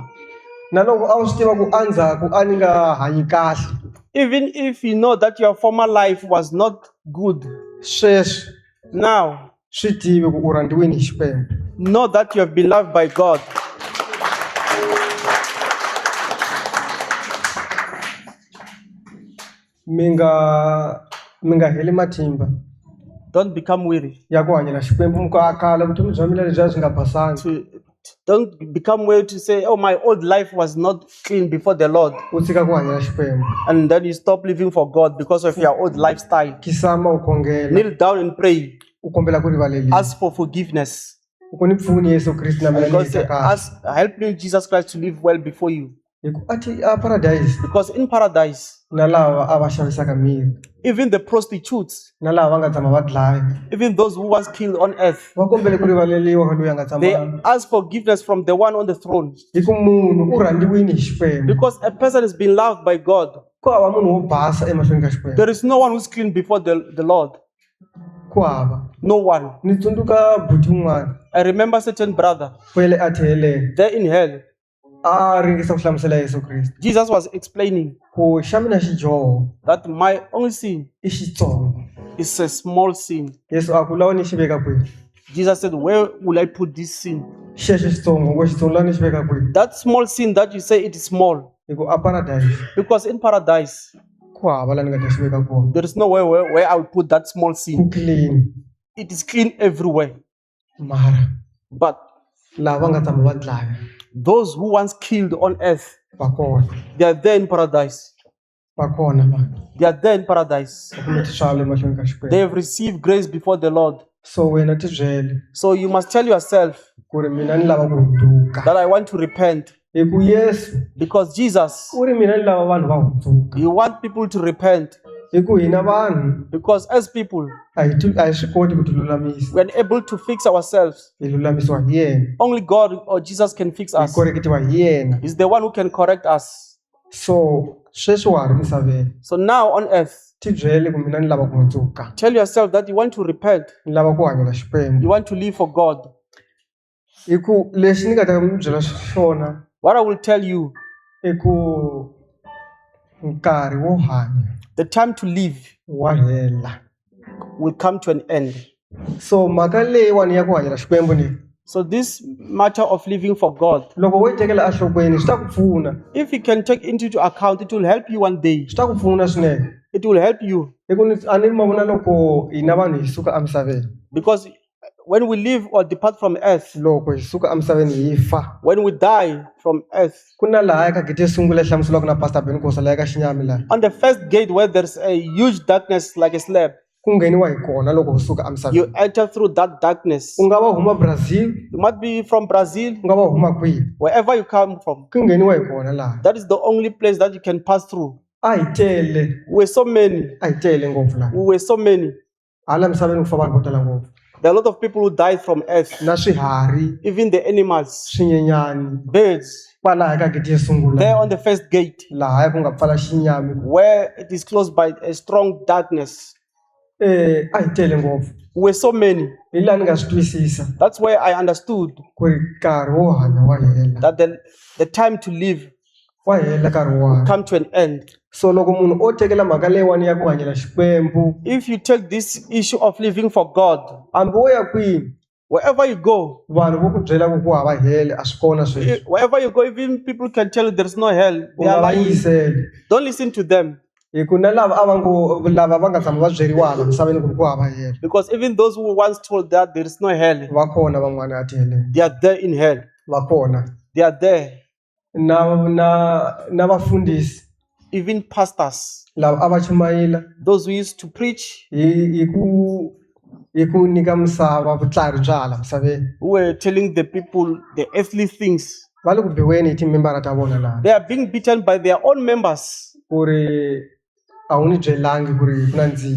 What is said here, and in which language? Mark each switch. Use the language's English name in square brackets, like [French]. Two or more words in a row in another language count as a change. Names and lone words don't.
[Tsonga] Na loko a wu swi tiva ku endzhaku a ni nga hanyi kahle. [English] Even if you know that your former life was not good, [Tsonga] Sweswi [English] now [Tsonga] swi tivi ku u rhandziwini hi Xikwembu. [English] know that you have been loved by God. [Tsonga] Mi nga heli matimba [English] Don't become weary. [Tsonga] ya ku hanyela Xikwembu mi ku akala vutomi bya mina lebyiya byi nga basanga. [English] Don't become weary to say, oh, my old life was not clean before the Lord. [Tsonga] U tshika ku hanyela Xikwembu. [English] And then you stop living for God because of your old lifestyle. [Tsonga] Kisama u khongela. [English] Kneel down and pray. [Tsonga] U kombela ku rivaleliwa. [English] Ask for forgiveness. [Tsonga] U ku ni pfuni Yesu Kristu na mina ni [English] God say, [Tsonga] hanyeka kahle. [English] help me, Jesus Christ, to live well before you. [Tsonga] Hi ku ati a paradise [English] Because in paradise, [Tsonga] na lava a va xavisaka miri [English] even the prostitutes, [Tsonga] na lava va nga tshama va dlaya [English] even those who was killed on earth, [Tsonga] va kombele ku rivaleliwa ka loyi a nga [English] they [Tsonga] tshama. [English] ask forgiveness from the one on the throne. [Tsonga] Hi ku munhu u rhandziwini hi Xikwembu. [English] Because a person has been loved by God. [Tsonga] Ku hava munhu wo basa emahlweni ka Xikwembu. [English] There is no one who's clean before the Lord. [Tsonga] Ku hava. [English] No one. [Tsonga] Ni tsundzuka buti un'wana [English] I remember a certain brother [Tsonga] kwele a theleni [English] there in hell. [Tsonga] a ringesa ku hlamusela Yesu Kristu [English] Jesus was explaining [Tsonga] ku xa mina xidyoho [English] that my only sin [Tsonga] i xitsongo. [English] is a small sin. [Tsonga] Yesu a ku lawa ni xi veka kwihi. [English] Jesus said, where will I put this sin? [Tsonga] Xexo xitsongo ngo xitsongo lawa ni xi veka kwihi. [English] That small sin that you say it is small. [Tsonga] Hi ku a paradise [English] Because in paradise, [Tsonga] ku hava laha ni nga ta xi veka kona. [English] there is nowhere where I will put that small [Tsonga] Ku [English] sin. clean It is clean everywhere. [Tsonga] mara [English] But [Tsonga] lava va nga tshama va dlaya [English] those who once killed on earth, [Tsonga] va kona. [English] they are there in paradise. [Tsonga] Va kona vanhu. [English] They are there in paradise. [Tsonga] Va kumeti swalo emahlweni ka [English] They [Tsonga] Xikwembu. [English] have received grace before the Lord. [Tsonga] So wena ti byele [English] So you must tell yourself, [Tsonga] ku ri mina ni lava ku hundzuka [English] that I want to repent. [Tsonga] hi ku Yesu [English] Because Jesus, [Tsonga] u ri mina ni lava vanhu va hundzuka [English] you want people to repent. [Tsonga] hi ku hina vanhu [English] Because as people, [Tsonga] a hi swi koti ku tilulamisa [English] we are able to fix ourselves. [Tsonga] hi lulamisiwa hi yena [English] Only God or Jesus can fix [Tsonga] hi [English] us. [Tsonga] koreketiwa hi yena [English] He's the one who can correct us. [Tsonga] so sweswi wa ha ri misaveni [English] So now on earth, [Tsonga] ti byele ku mina ni lava ku hundzuka [English] tell yourself that you want to repent. [Tsonga] ni lava ku hanyela Xikwembu [English] You want to live for God. [Tsonga] hi ku lexi ni nga ta mi byela xona [English] What I will tell you, [Tsonga] i ku nkarhi wo hanya [English] the time to live [Tsonga] wa hela [English] will come to an end. [Tsonga] so mhaka leyiwani ya ku hanyela Xikwembu ni [English] So this matter of living for God, [Tsonga] loko wo yi tekela enhlokweni swi ta ku pfuna [English] if you can take into account, it will help you one day. [Tsonga] swi ta ku pfuna swinene [English] It will help you. [Tsonga] hi ku a ni mavona loko hina vanhu hi suka emisaveni [English] Because when we live or depart from earth, [Tsonga] loko hi suka emisaveni hi fa [English] when we die from earth, [Tsonga] ku na laha eka gete sungula hlamuseliwaka na pastor Benkosa laha eka Xinyami laha [English] on the first gate where there's a huge darkness like a slab, [Tsonga] ku ngheniwa hi kona loko u suka [English] you [Tsonga] emisaveni [English] enter through that darkness. [Tsonga] u nga va huma Brazil [English] You might be from Brazil, [Tsonga] u nga va huma kwihi [English] wherever you come from. [Tsonga] ku ngheniwa hi kona laha [English] That is the only place that you can pass through. [Tsonga] a hi tele [English] We're so many. [Tsonga] a hi tele ngopfu laha [English] We were so many. [Tsonga] hala misaveni ku fa vanhu vo tala ngopfu [English] There are a lot of people who died from earth, [Tsonga] na swiharhi [English] even the animals, [Tsonga] swinyenyani [English] birds. [Tsonga] kwalaha eka gete yo [English] There [Tsonga] sungula [English] on the first gate, [Tsonga] laha ku nga pfala Xinyami [English] where it is closed by a strong darkness. [Tsonga] a hi tele ngopfu [English] We were so many. [Tsonga] hi laha ni nga swi twisisa [English] That's where I understood [Tsonga] ku ri nkarhi wo hanya wa hela [English] that the time to live [Tsonga] wa hela nkarhi wo hanya [English] come to an end. [Tsonga] so loko munhu o tekela mhaka leyiwani ya ku hanyela Xikwembu [English] If you take this issue of living for God, [Tsonga] hambi wo ya kwini [English] wherever you go, [Tsonga] vanhu vo ku byela ku hava hele a swi kona sweswi [English] wherever you go, even people can tell you there's no hell. [Tsonga] u [English] They [Tsonga] nga [English] are [Tsonga] va [English] lying. [Tsonga] yingiseli [English] Don't listen to them. [Tsonga] hi ku na lava a va ngo lava va nga tshama va byeriwa hala misaveni ku ri ku hava hele [English] Because even those who once told that there is no hell, [Tsonga] va kona van'wana a ti heleni [English] they are there in hell. [Tsonga] va kona [English] They are there. [Tsonga] na vafundhisi [English] Even pastors, [Tsonga] lava a va chumayela [English] those who used to preach, [Tsonga] hi ku nyika misava vutlhari bya hala misaveni [English] who were telling the people the earthly things, [Tsonga] va le ku biweni hi timembara ta vona laha [English] they are being beaten by their own members. [Tsonga] ku ri a wu ni byelangi ku ri ku na ndzilo